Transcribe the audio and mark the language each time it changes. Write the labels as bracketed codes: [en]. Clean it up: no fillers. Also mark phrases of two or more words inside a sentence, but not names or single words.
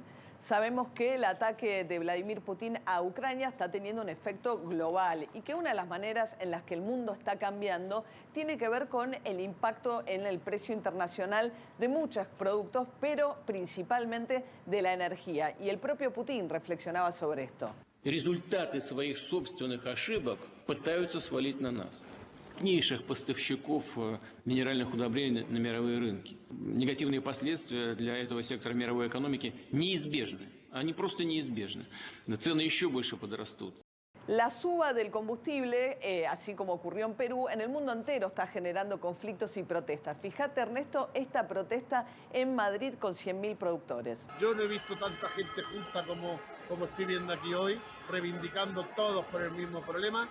[es] Sabemos que el ataque de Vladimir Putin a Ucrania está teniendo un efecto global y que una de las maneras en las que el mundo está cambiando tiene que ver con el impacto en el precio internacional de muchos productos, pero principalmente de la energía. Y el propio Putin reflexionaba sobre esto. [ru] Результаты своих собственных ошибок пытаются свалить на нас, крупнейших поставщиков минеральных удобрений на мировые рынки. Негативные последствия для этого сектора мировой экономики неизбежны. Они просто неизбежны. Цены еще больше подрастут. [es] La suba del combustible, así como ocurrió en Perú, en el mundo entero está generando conflictos y protestas. Fíjate, Ernesto, esta protesta en Madrid con 100.000 productores. Yo no he visto tanta gente junta como estoy viendo aquí hoy, reivindicando todos por el mismo problema.